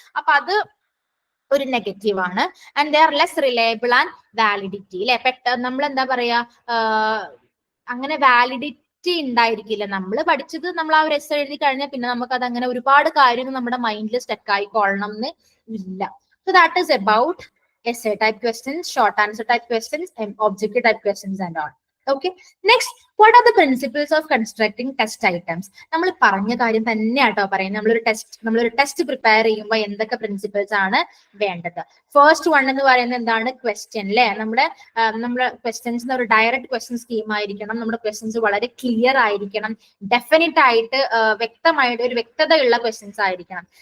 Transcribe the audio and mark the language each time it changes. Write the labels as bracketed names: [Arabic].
[Malayalam] അപ്പൊ അത് ഒരു നെഗറ്റീവ് ആണ്. [English] And they are less reliable and validity. [Malayalam] അല്ലെ, പെട്ടെന്ന് നമ്മൾ എന്താ പറയാ, അങ്ങനെ വാലിഡിറ്റി ഉണ്ടായിരിക്കില്ല. നമ്മൾ പഠിച്ചത് നമ്മൾ ആ ഒരു എസ്സേ എഴുതി കഴിഞ്ഞാൽ പിന്നെ നമുക്ക് അത് അങ്ങനെ ഒരുപാട് കാര്യങ്ങൾ നമ്മുടെ മൈൻഡിൽ സ്റ്റക്ക് ആയിക്കൊള്ളണം എന്ന് ഇല്ല. [English] So that is about essay type questions, short answer type questions, and objective type questions and all. Okay, next, what are the principles of constructing test items? [Malayalam] നമ്മൾ പറഞ്ഞ കാര്യം തന്നെയാട്ടോ പറയുന്നത്. നമ്മളൊരു ടെസ്റ്റ് പ്രിപ്പയർ ചെയ്യുമ്പോൾ എന്തൊക്കെ പ്രിൻസിപ്പിൾസ് ആണ് വേണ്ടത്? ഫസ്റ്റ് വൺ എന്ന് പറയുന്നത് എന്താണ്? ക്വസ്റ്റ്യൻ അല്ലെ. നമ്മുടെ ക്വസ്റ്റ്യൻസിന് ഒരു ഡയറക്റ്റ് ക്വസ്റ്റ്യൻ സ്കീം ആയിരിക്കണം. നമ്മുടെ ക്വസ്റ്റ്യൻസ് വളരെ ക്ലിയർ ആയിരിക്കണം, ഡെഫിനറ്റ് ആയിട്ട് വ്യക്തമായിട്ട് ഒരു വ്യക്തതയുള്ള ക്വസ്റ്റ്യൻസ് ആയിരിക്കണം.